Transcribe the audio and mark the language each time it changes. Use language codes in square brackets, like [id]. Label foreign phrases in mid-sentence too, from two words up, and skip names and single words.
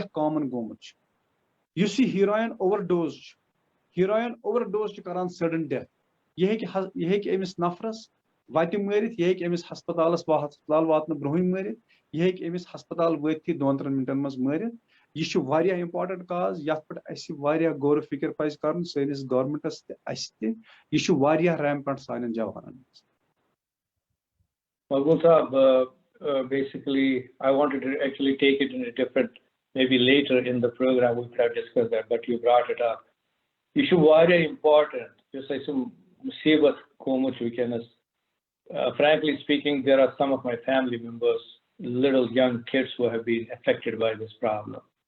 [ks] کامن گوٚمُت چھُ یُس یہِ [en] heroin overdose [ks] چھُ [en] heroin overdose [ks] چھُ کران [en] sudden death [ks] یہِ ہیٚکہِ أمِس نفرس وتہِ مٲرِتھ یہِ ہیٚکہِ أمِس ہسپتال واتنہٕ برونٛہٕے مٲرِتھ یہِ ہیٚکہِ أمِس ہسپتال وٲتتھٕے 2-3 مِنٹن منٛز مٲرِتھ یہِ چھُ واریاہ [en] important cause [ks] یتھ پٮ۪ٹھ اسہِ واریاہ غورٕ فِکر پزِ کرُن سٲنِس گورمنٹس تہِ اسہِ تہِ یہِ چھُ واریاہ ریمپنٹ سانٮ۪ن جوانن منٛز. [en] Mahbul Saab, basically, I wanted to actually take it in a different, maybe later in the program we could have discussed that, but you brought it up. Issue very important. Just like some [ks] مصیبت کوٚمُت [en] weakness. Frankly speaking, there are some of my family members, little young kids who have been affected by this problem.